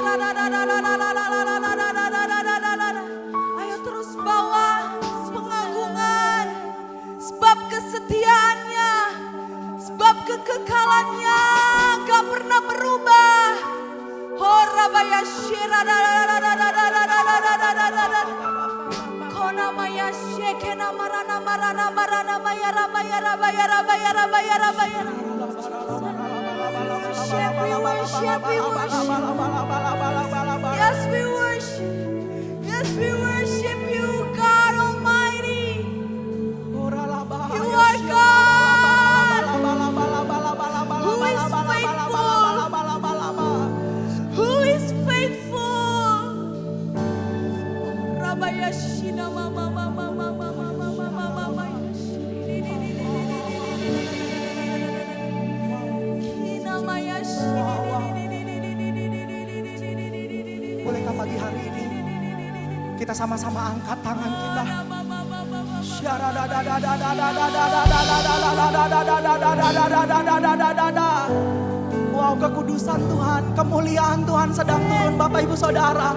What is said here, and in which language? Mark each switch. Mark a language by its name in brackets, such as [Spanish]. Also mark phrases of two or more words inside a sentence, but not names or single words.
[Indonesian] Ayo terus bawa pengagungan, sebab kesetiaannya, sebab kekekalannya gak pernah berubah. Horabaya shira kona maya shekena marana marana marana bayara bayara bayara bayara bayara bayara. [English] We worship, we worship. Yes, we worship. Yes, we worship you, God Almighty. You are God who is faithful. Who is faithful. Rabaya shina mama mama mama mama mama mama. [Indonesian] Bolehkah pagi hari ini kita sama-sama angkat tangan kita. Wow, kekudusan Tuhan, kemuliaan Tuhan sedang turun Bapak Ibu Saudara.